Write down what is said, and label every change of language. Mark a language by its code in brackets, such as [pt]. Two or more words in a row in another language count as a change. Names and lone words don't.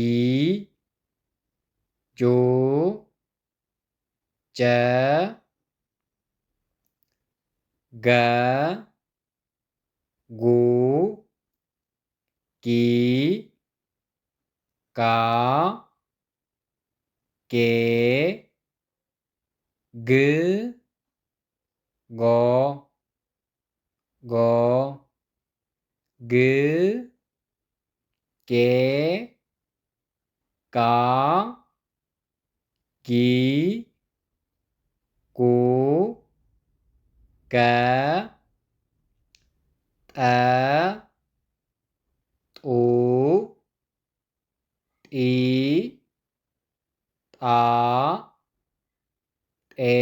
[am] ጆ ጀ ገ ጉ ጊ ጋ ጌ ግ ጎ ጎ ግ ጌ ጋ ጊ ጉ ገ ጠ ጡ ጢ ጣ ጤ